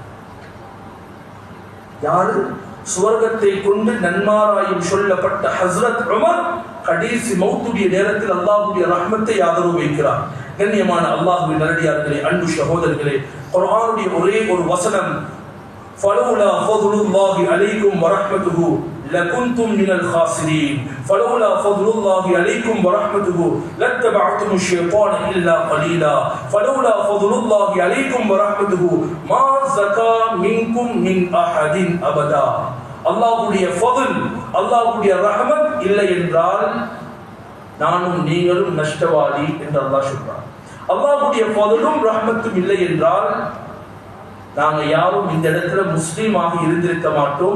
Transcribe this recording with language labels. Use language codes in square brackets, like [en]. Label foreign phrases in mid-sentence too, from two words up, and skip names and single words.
[ta] யாரு? சுவர்க்கத்தை கொண்டு நன்மாராயம் சொல்லப்பட்ட ஹஸ்ரத் உமர் கடைசி மௌத்துடைய நேரத்தில் அல்லாஹ்வுடைய ரஹ்மத்தை ஆதரவு வைக்கிறார். கண்ணியமான அல்லாஹ்வின் நல்லடியார்களே, அன்பு சகோதரர்களே, குர்ஆனுடைய ஒரே ஒரு வசனம், [ar] فلولا فضل الله عليكم ورحمته لكنتم من الخاسرين فلولا فضل الله عليكم ورحمته لاتبعتم الشيطان الا قليلا فلولا فضل الله عليكم ورحمته ما زكى منكم من احد ابدا. [ta] அல்லாஹ்வுடைய ஃபضல், அல்லாஹ்வுடைய ரஹ்மத் இல்லை என்றால் நானும் நீங்களும் நஷ்டவாதி என்று அல்லாஹ் சொல்றார். அல்லாஹ்வுடைய ஃபضலும் ரஹ்மத்தும் இல்லை என்றால் நாங்க யாரும் இந்த இடத்துல முஸ்லீமாக இருந்திருக்க மாட்டோம்.